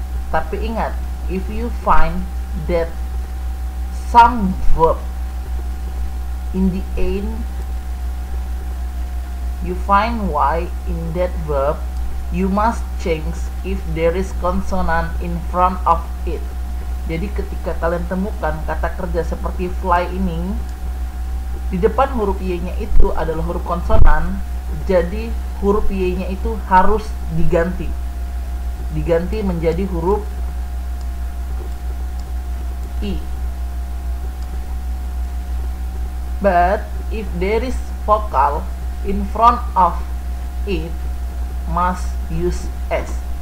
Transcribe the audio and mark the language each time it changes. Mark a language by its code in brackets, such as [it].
[id] Tapi ingat, [en] if you find that some verb in the end, you find Y in that verb, you must change if there is consonant in front of it. [id] Jadi ketika kalian temukan kata kerja seperti fly ini, di depan huruf Y-nya itu adalah huruf konsonan, jadi huruf Y-nya itu harus diganti menjadi huruf I. [en] But if there is vocal in front of it, must use S.